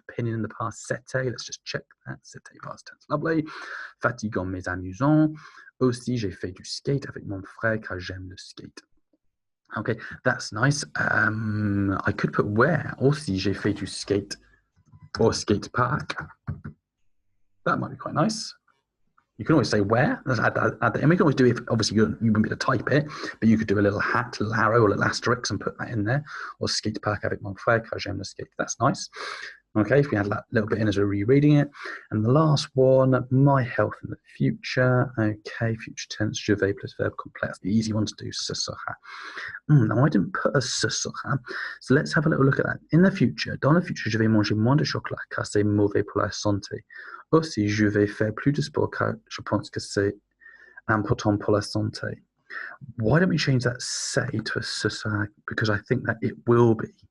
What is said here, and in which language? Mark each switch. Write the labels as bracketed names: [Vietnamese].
[English] Opinion in the past. C'était. Let's just check that. C'était past tense. Lovely. [French] Fatigant mais amusant. Aussi, j'ai fait du skate avec mon frère car j'aime le skate. [English] Okay, that's nice. I could put where. [French] Aussi, j'ai fait du skate or skate park. [English] That might be quite nice. You can always say where. Let's add that. And we can always do it. Obviously, you wouldn't be able to type it, but you could do a little hat, little arrow, or little asterisk and put that in there. [French] Or skate park avec mon frère car j'aime le skate. [English] That's nice. Okay, if we add that little bit in as we're rereading it. And the last one, my health in the future. Okay, future tense, [French] je vais plus verb complex. [English] The easy one to do, [French] ce sera. [English] Now, I didn't put a [French] ce sera. [English] So let's have a little look at that. In the future, [French] dans le futur, je vais manger moins de chocolat car c'est mauvais pour la santé. Aussi, je vais faire plus de sport car je pense que c'est important pour la santé. [English] Why don't we change that say to a [French] ce sera? [English] Because I think that it will be.